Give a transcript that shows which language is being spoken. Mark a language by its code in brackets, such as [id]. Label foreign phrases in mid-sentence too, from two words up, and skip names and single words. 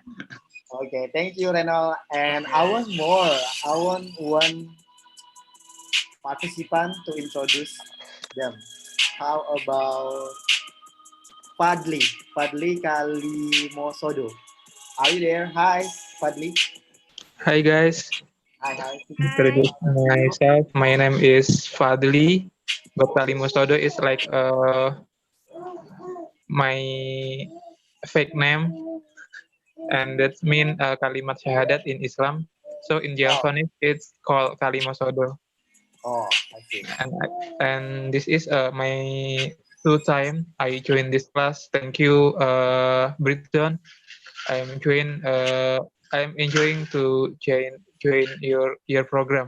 [en] Okay. Thank you, Reynold. And I want more. I want one participant to introduce them. How about Fadli? Fadli Kalimosodo. Are you there? Hi, Fadli. Hi guys, Hi, hi. Hi. introduce myself. My name is Fadli, but Kali Mustodo is like my fake name, and that mean [id] kalimat syahadat [en] in Islam. So in Oh, Javanese it's called Kali Mustodo, oh, I see. and this is my two time I join this class. Thank you, Britzone. I'm enjoying to join your program.